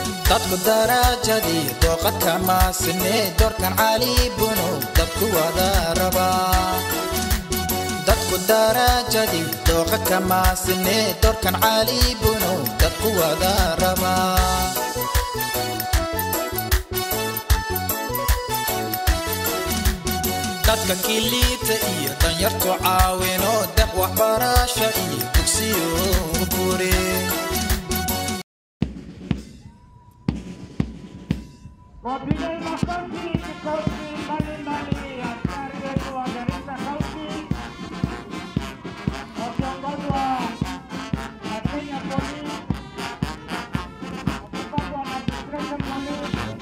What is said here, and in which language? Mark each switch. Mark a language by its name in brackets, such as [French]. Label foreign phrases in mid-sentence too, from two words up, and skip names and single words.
[Somali] dadku darajadii dooqad kama sinee doorkan cali bunu dadku wada rabaa dadku darajadii dooqad kama sinee doorkan cali bunu dadku wada rabaa dadka kilita iyo danyartu caawino daq waxbarasho iyo dugsiyo buure [Swahili] Mobilei makambi kikosi mbalimbali askari wetu wa Garissa County wakiongozwa na Kenya Police, wakiongozwa na Administration Police,